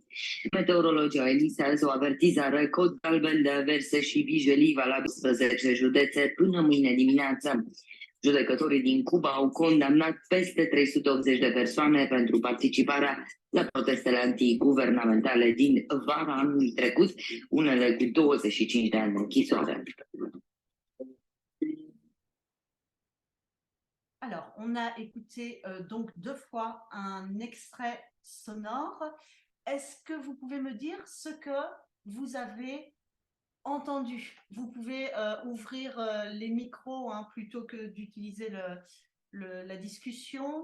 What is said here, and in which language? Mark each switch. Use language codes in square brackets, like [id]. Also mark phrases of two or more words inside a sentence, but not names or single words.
[ro] Meteorologii au emis azi o avertizare cod galben de averse și vijelii valabil 11 județe până mâine dimineață. Judecătorii din Cuba au condamnat peste 380 de persoane pentru participarea la protestele antiguvernamentale din vara anului trecut, unele cu 25 de ani de închisoare. [fr] Alors, on a écouté donc 2 fois un extrait sonore. Est-ce que vous pouvez me dire ce que vous avez entendu? Vous pouvez ouvrir les micros hein, plutôt que d'utiliser la discussion.